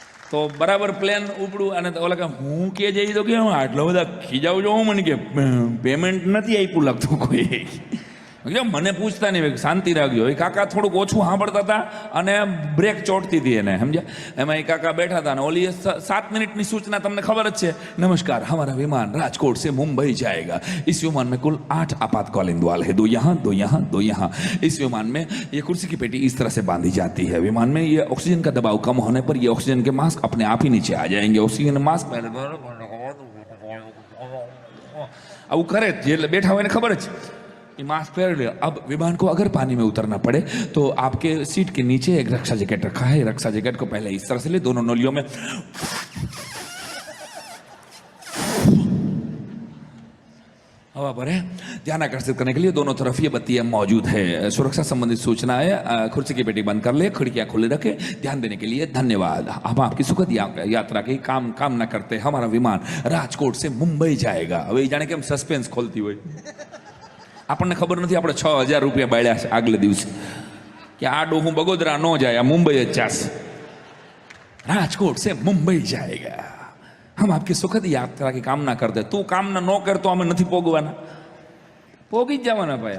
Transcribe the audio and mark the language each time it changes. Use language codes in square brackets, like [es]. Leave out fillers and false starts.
[gu] તો બરાબર પ્લેન ઉપડું. અને ઓલા કે હું કે જઈ તો કે આટલો બધા ખીજાવ જો હું, મને કે પેમેન્ટ નથી આપ્યું લાગતું કોઈ. મને પૂછતા નહીં, શાંતિ રાખજો. એ કાકા થોડુંક ઓછું સાંભળતા હતા અને બ્રેક ચોટતી હતી એને, સમજ્યા? એમાં એ કાકા બેઠા હતા અને ઓલી 7 મિનિટની સૂચના તમને ખબર જ છે. [hi] नमस्कार हमारा विमान राजकोट से मुंबई जाएगा. इस विमान में कुल 8 आपातकालीन द्वार है, 2 यहाँ 2 यहाँ 2 यहाँ. इस विमान में ये कुर्सी की पेटी इस तरह से बांधी जाती है. विमान में ये ऑक्सीजन का दबाव कम होने पर ये ऑक्सीजन के मास्क अपने आप ही नीचे आ जाएंगे. [gu] ऑक्सीजन मास्क આવું કરે જે બેઠા હોય ને ખબર જ. [hi] ये मास्क पहन लिया. अब विमान को अगर पानी में उतरना पड़े तो आपके सीट के नीचे एक रक्षा जैकेट रखा है. रक्षा जैकेट को पहले इस तरह से ले, दोनों नलियों में हवा भरे. ध्यान आकर्षित करने के लिए दोनों तरफ ये बत्तियां मौजूद है. सुरक्षा संबंधित सूचना है. कुर्सी की पेटी बंद कर ले, खिड़कियां खुले रखे. ध्यान देने के लिए धन्यवाद. हम आपकी सुखद यात्रा की कामना करते हैं. हमारा विमान राजकोट से मुंबई जाएगा. [gu] હવે જાણે કે સસ્પેન્સ ખોલતી હોય. આપણને ખબર નથી આપણે 6000 રૂપિયા બાળ્યા છે આગલે દિવસે કે આ ડોહું બગોદરા ન જાય, આ મુંબઈ જ જાશે. [hi] રાજકોટ સે મુંબઈ જાયગા. हम आपकी सुखद यात्रा की कामना करते, [gu] તું કામના ન કરતો અમે નથી પોગવાના, પોગી જ જવાના ભાઈ.